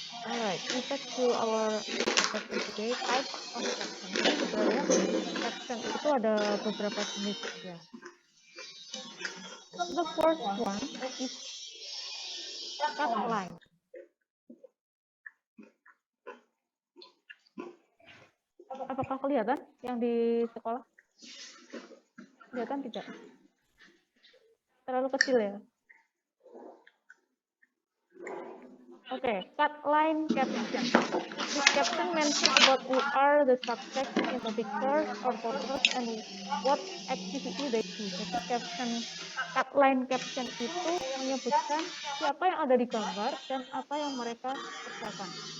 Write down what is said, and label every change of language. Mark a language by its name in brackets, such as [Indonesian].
[English] Alright, we back to our caption today. Type of caption. [Indonesian] Jadi sebenarnya caption itu ada beberapa jenis ya. [English] The first one is cut line. [Indonesian] Apakah kelihatan yang di sekolah? Kelihatan tidak? Terlalu kecil ya? [English] Okay, cut line caption. This caption mentions about who are the subject in the picture or photos and what activity they do. [Indonesian] Jadi cut line caption itu menyebutkan siapa yang ada di gambar dan apa yang mereka kerjakan.